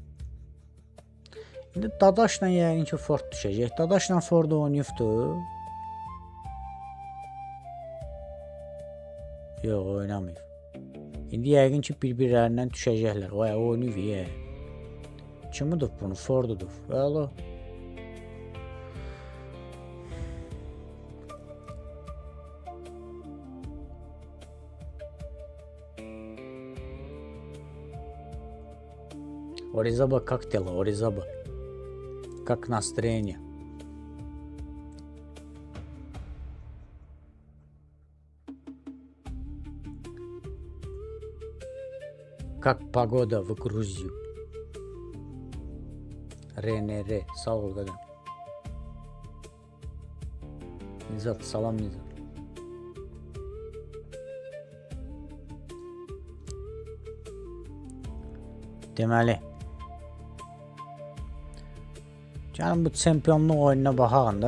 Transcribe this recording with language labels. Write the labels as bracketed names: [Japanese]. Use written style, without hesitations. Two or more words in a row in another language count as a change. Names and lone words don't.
[Azerbaijani] İndi Dadaşla yəqin ki, Fort düşəcək. Dadaşla Fort oynayıbdır. Yox, oynamayıb. İndi yəqin ki, bir-birlərindən düşəcəklər. O oynayıb. Kim udub bunu? Ford udub. Vəla. [Russian] Оризаба как дела? Оризаба. Как настроение? Как погода в Грузии? Ре. [Azerbaijani] Sağ ol qadın. Nizat, salam Nizat. Deməli. Gəlin bu çempionluq oyununa baxaq da.